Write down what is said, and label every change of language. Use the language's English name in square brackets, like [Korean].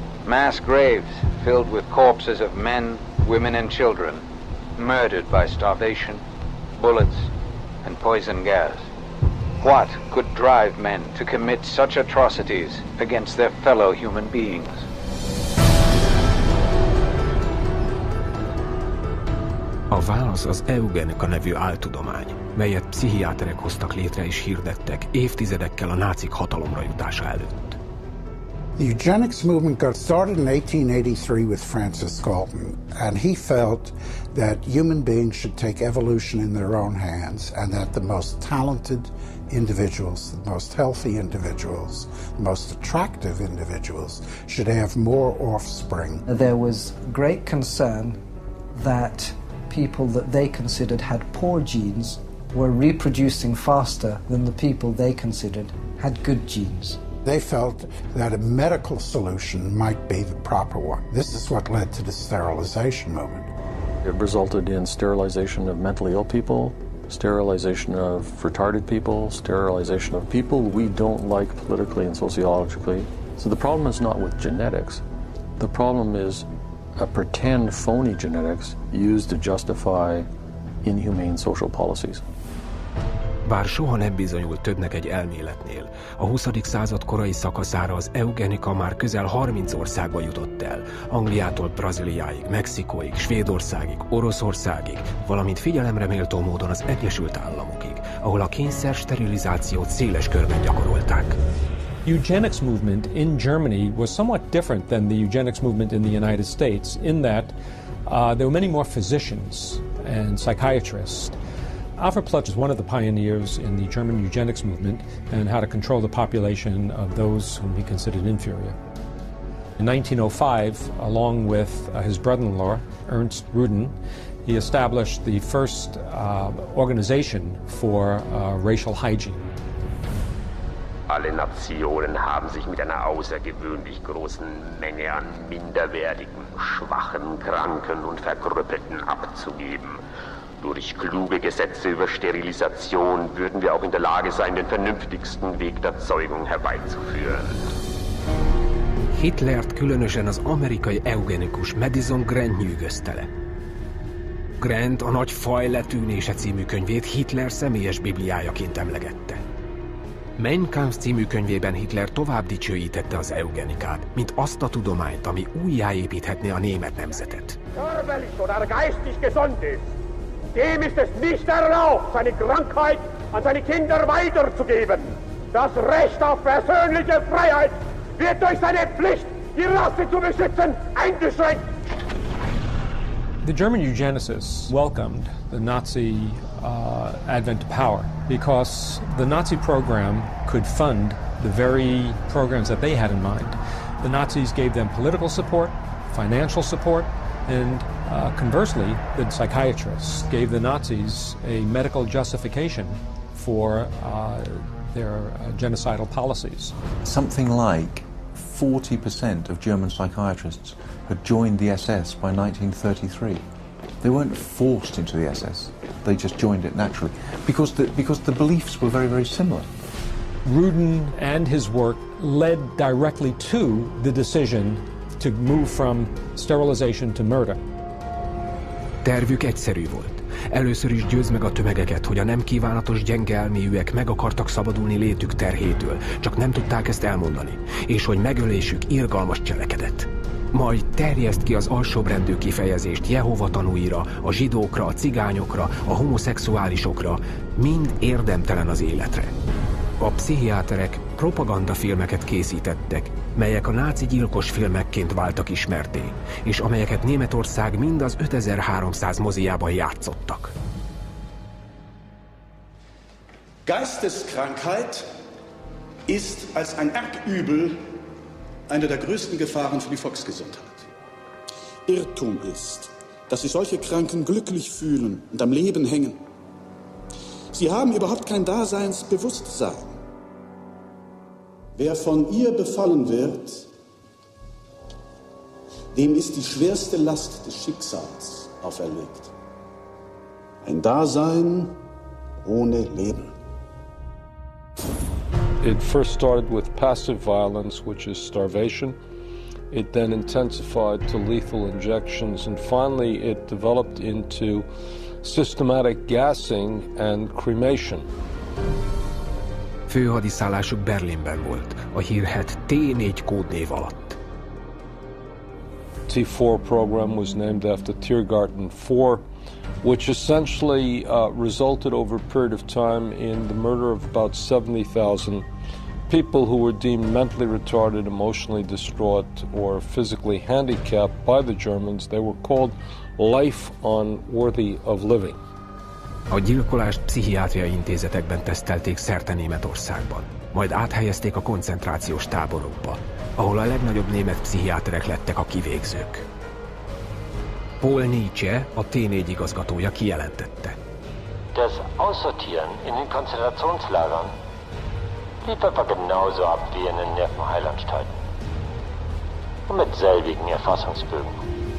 [English] Mass graves filled with corpses of men, women and children, murdered by starvation, bullets and poison gas. What could drive men to commit such atrocities against their fellow human beings? [Hungarian] A válasz az eugenika nevű áltudomány, melyet pszichiáterek hoztak létre és hirdettek évtizedekkel a nácik hatalomra jutása előtt. [English] The eugenics movement got started in 1883 with Francis Galton, and he felt that human beings should take evolution in their own hands, and that the most talented individuals, the most healthy individuals, the most attractive individuals should have more offspring. There was great concern that people that they considered had poor genes were reproducing faster than the people they considered had good genes. They felt that a medical solution might be the proper one. This is what led to the sterilization movement. It resulted in sterilization of mentally ill people, sterilization of retarded people, sterilization of people we don't like politically and sociologically. So the problem is not with genetics. The problem is a pretend phony genetics used to justify inhumane social policies. [Hungarian] Bár soha nem bizonyult többnek egy elméletnél, a 20. század korai szakaszára az eugenika már közel 30 országba jutott el, Angliától Brazíliáig, Mexikóig, Svédországig, Oroszországig, valamint figyelemreméltó módon az Egyesült Államokig, ahol a kényszer sterilizációt széles körben gyakorolták. [English] Eugenics movement in Germany was somewhat different than the eugenics movement in the United States in that there were many more physicians and psychiatrists. Alfred Plutz was one of the pioneers in the German eugenics movement and how to control the population of those whom he considered inferior. In 1905, along with his brother-in-law, Ernst Ruden, he established the first organization for racial hygiene. [German] Alle Nationen haben sich mit einer außergewöhnlich großen Menge an minderwertigen, schwachen, kranken und Verkrüppelten abzugeben. Durch kluge Gesetze über Sterilisation würden wir auch in der Lage sein, den vernünftigsten Weg der Zeugung herbeizuführen. [Hungarian] Hitlert különösen az amerikai eugenikus Madison Grant nyűgözte le. Grant a Nagy faj letűnése című könyvét Hitler személyes bibliájaként emlegette. Mein Kampf című könyvében Hitler tovább dicsőítette az eugenikát, mint azt a tudományt, ami újjáépíthetné a német nemzetet. [German] Dem ist es nicht erlaubt, seine Krankheit an seine Kinder weiterzugeben. Das Recht auf persönliche Freiheit wird durch seine Pflicht, die Rasse zu beschützen, eingeschränkt. [English] The German eugenicists welcomed the Nazi advent to power because the Nazi program could fund the very programs that they had in mind. The Nazis gave them political support, financial support, and conversely, the psychiatrists gave the Nazis a medical justification for their genocidal policies. Something like 40% of German psychiatrists had joined the SS by 1933. They weren't forced into the SS, they just joined it naturally, because the beliefs were very, very similar. Ruden and his work led directly to the decision to move from sterilization to murder. [Hungarian] Tervük egyszerű volt. Először is győzd meg a tömegeket, hogy a nem kívánatos gyenge elméjűek meg akartak szabadulni létük terhétől, csak nem tudták ezt elmondani, és hogy megölésük irgalmas cselekedet. Majd terjeszd ki az alsóbrendű kifejezést Jehova tanúira, a zsidókra, a cigányokra, a homoszexuálisokra, mind érdemtelen az életre. A pszichiáterek propagandafilmeket készítettek, melyek a náci gyilkos filmekként váltak ismerté, és amelyeket Németország mind az 5300 moziában játszottak. [German] Geisteskrankheit ist als ein Erbübel eine der größten Gefahren für die Volksgesundheit. Irrtum ist, dass sich solche Kranken glücklich fühlen und am Leben hängen. Sie haben überhaupt kein Daseinsbewusstsein. Wer von ihr befallen wird, dem ist die schwerste Last des Schicksals auferlegt. Ein Dasein ohne Leben. [English] It first started with passive violence, which is starvation, It then intensified to lethal injections, and finally it developed into systematic gassing and cremation. [Hungarian] Főhadiszállásuk Berlinben volt, a hírhedt T4 kódnév alatt. [English] T4 program was named after Tiergarten 4, which essentially resulted over a period of time in the murder of about 70,000 people who were deemed mentally retarded, emotionally distraught, or physically handicapped by the Germans. They were called life unworthy of living. [Hungarian] A gyilkolást pszichiátriai intézetekben tesztelték szerte Németországban, majd áthelyezték a koncentrációs táborokba, ahol a legnagyobb német pszichiáterek lettek a kivégzők. Paul Nietzsche, a T4 igazgatója kijelentette. [German] Das Aussortieren in den Konzentrationslagern lief etwa genauso ab wie in den Nervenheilanstalten. Und mit selbigen Erfassungsbögen.